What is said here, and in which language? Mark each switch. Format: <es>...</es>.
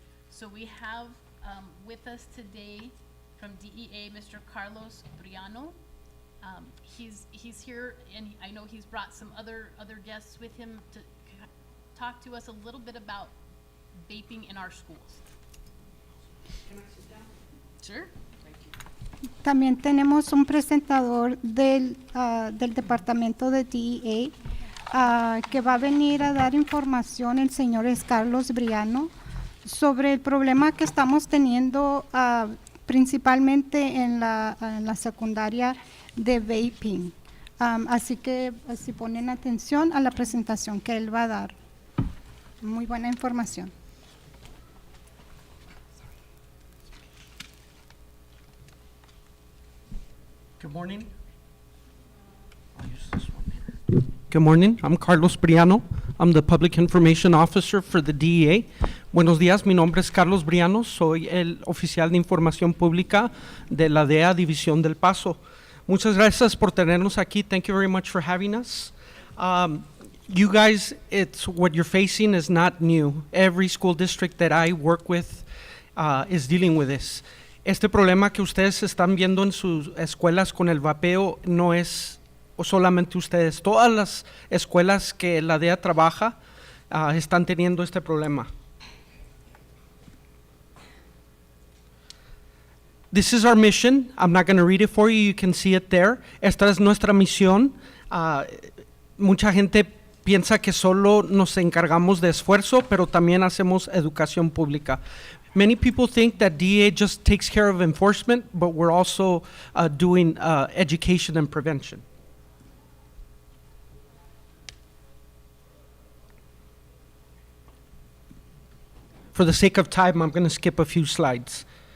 <en>So we have with us today from DEA, Mr. Carlos Briano. He's here, and I know he's brought some other guests with him to talk to us a little bit about vaping in our schools. Can I sit down? Sure. Thank you.</en> <es>También tenemos un presentador del departamento de DEA que va a venir a dar información, el señor es Carlos Briano, sobre el problema que estamos teniendo principalmente en la secundaria de vaping. Así que si ponen atención a la presentación que él va a dar. Muy buena información.</es> <en>Good morning. I'll use this one here. Good morning. I'm Carlos Briano. I'm the Public Information Officer for the DEA.</en> <es>Buenos días, mi nombre es Carlos Briano, soy el oficial de información pública de la DEA División del Paso. Muchas gracias por tenernos aquí.</es> <en>Thank you very much for having us. You guys, it's what you're facing is not new. Every school district that I work with is dealing with this.</en> <es>Este problema que ustedes están viendo en sus escuelas con el vapeo no es solamente ustedes. Todas las escuelas que la DEA trabaja están teniendo este problema.</es> <en>This is our mission. I'm not going to read it for you. You can see it there.</en> <es>Esta es nuestra misión. Mucha gente piensa que solo nos encargamos de esfuerzo, pero también hacemos educación pública.</es> <en>Many people think that DEA just takes care of enforcement, but we're also doing education and prevention. For the sake of time, I'm going to skip a few slides.</en>